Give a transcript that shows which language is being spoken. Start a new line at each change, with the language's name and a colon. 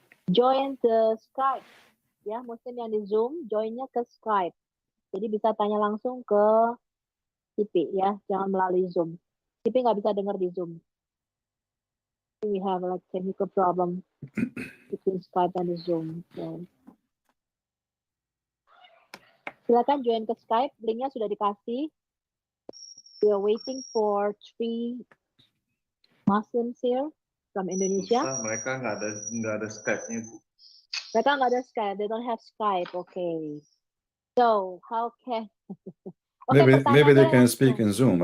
English: Join the Skype.
Indonesian: Ya, Muslim yang di Zoom, joinnya ke Skype. Jadi bisa tanya langsung ke Cipi ya, jangan melalui Zoom. Cipi nggak bisa dengar di Zoom.
English: We have like technical problem between Skype and the Zoom. So.
Indonesian: Silakan join ke Skype, linknya sudah dikasih.
English: We are waiting for 3 Muslims here from Indonesia.
Indonesian: Mereka nggak ada Skype-nya, Bu. Mereka nggak ada Skype,
English: they don't have Skype. Okay. So how can? Maybe they can speak in Zoom.